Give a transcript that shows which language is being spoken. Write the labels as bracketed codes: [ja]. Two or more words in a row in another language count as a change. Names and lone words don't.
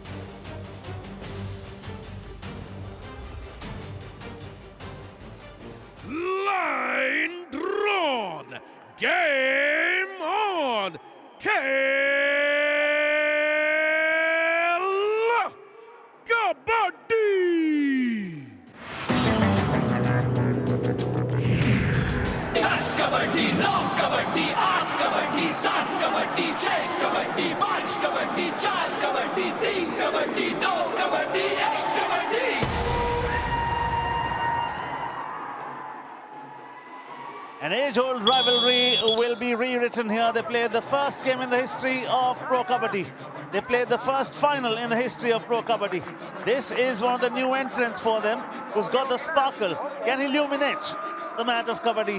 [en] Line drawn. Game on. Kabaddi. [hi] दस कबड्डी, 9 कबड्डी, 8 कबड्डी, 7 कबड्डी, 6 कबड्डी, 5 कबड्डी, 4 कबड्डी, 3 कबड्डी, 2 कबड्डी, 1 कबड्डी. [en] An age-old rivalry will be rewritten here. They played the first game in the history of Pro Kabaddi. They played the first final in the history of Pro Kabaddi. This is one of the new entrants for them, who's got the sparkle, can illuminate the mat of Kabaddi.